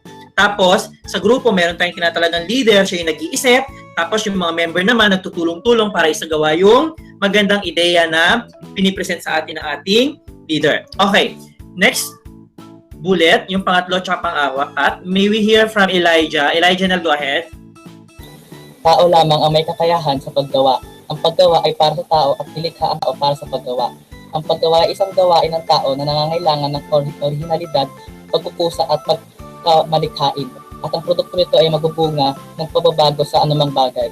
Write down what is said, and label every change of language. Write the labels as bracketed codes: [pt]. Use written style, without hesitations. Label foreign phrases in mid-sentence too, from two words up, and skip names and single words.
[tl] Tapos, sa grupo, meron tayong tinatalagang leader, siya yung nag-iisip. Tapos, yung mga member naman, nagtutulong-tulong para isagawa yung magandang ideya na pinipresent sa atin ng ating leader. Okay. [en] Next bullet, [tl] yung pangatlo tsaka pang-apat. [en] May we hear from Elijah. Elijah, go ahead. [tl] Tao lamang ang may kakayahan sa paggawa. Ang paggawa ay para sa tao at nilikha ang tao para sa paggawa. Ang paggawa ay isang gawain ng tao na nangangailangan ng orihinalidad, pagkukusa at malikhain. At ang produkto nito ay magbubunga ng pagbabago sa anumang bagay.